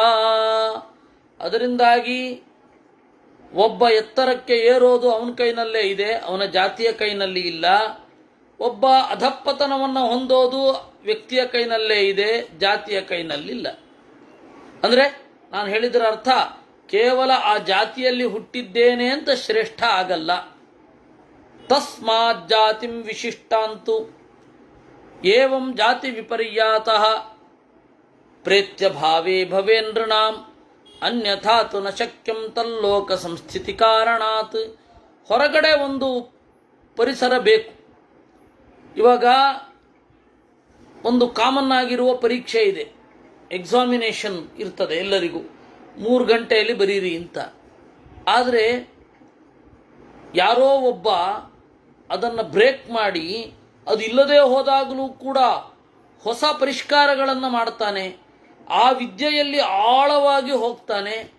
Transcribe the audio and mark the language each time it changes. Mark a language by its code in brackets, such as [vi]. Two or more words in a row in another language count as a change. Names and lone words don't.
[kn] ಅದರಿಂದಾಗಿ ಒಬ್ಬ ಎತ್ತರಕ್ಕೆ ಏರೋದು ಅವನ ಕೈನಲ್ಲೇ ಇದೆ, ಅವನ ಜಾತಿಯ ಕೈನಲ್ಲಿ ಇಲ್ಲ. ಒಬ್ಬ ಅಧಪ್ಪತನವನ್ನು ಹೊಂದೋದು ವ್ಯಕ್ತಿಯ ಕೈನಲ್ಲೇ ಇದೆ, ಜಾತಿಯ ಕೈನಲ್ಲಿಲ್ಲ. ಅಂದರೆ ನಾನು ಹೇಳಿದರ ಅರ್ಥ ಕೇವಲ ಆ ಜಾತಿಯಲ್ಲಿ ಹುಟ್ಟಿದ್ದೇನೆ ಅಂತ ಶ್ರೇಷ್ಠ ಆಗಲ್ಲ. [sa] ತಸ್ಮಾತ್ ಜಾತಿಂ ವಿಶಿಷ್ಟಾಂತು ಏವಂ ಜಾತಿ ವಿಪರ್ಯಾತಃ ಪ್ರೇತ್ಯ ಭಾವೇ ಭವೇಂದ್ರನಾಂ ಅನ್ಯಥಾ ತು ನ ಶಕ್ಯಂ ತಲ್ಲೋಕ ಸಂಸ್ಥಿತಿ ಕಾರಣಾತ್. [kn] ಹೊರಗಡೆ ಒಂದು ಪರಿಸರ ಬೇಕು. ಇವಾಗ ಒಂದು ಕಾಮನ್ ಆಗಿರುವ ಪರೀಕ್ಷೆ ಇದೆ, ಎಕ್ಸಾಮಿನೇಷನ್ ಇರ್ತದೆ ಎಲ್ಲರಿಗೂ, 3 ಗಂಟೆಯಲ್ಲಿ ಬರೀರಿ ಅಂತ. ಆದರೆ ಯಾರೋ ಒಬ್ಬ ಅದನ್ನು ಬ್ರೇಕ್ ಮಾಡಿ ಅದು ಇಲ್ಲದೆ ಹೋದಾಗಲೂ ಕೂಡ ಹೊಸ ಪರಿಷ್ಕಾರಗಳನ್ನು ಮಾಡ್ತಾನೆ, ಆ ವಿದ್ಯೆಯಲ್ಲಿ ಆಳವಾಗಿ ಹೋಗ್ತಾನೆ.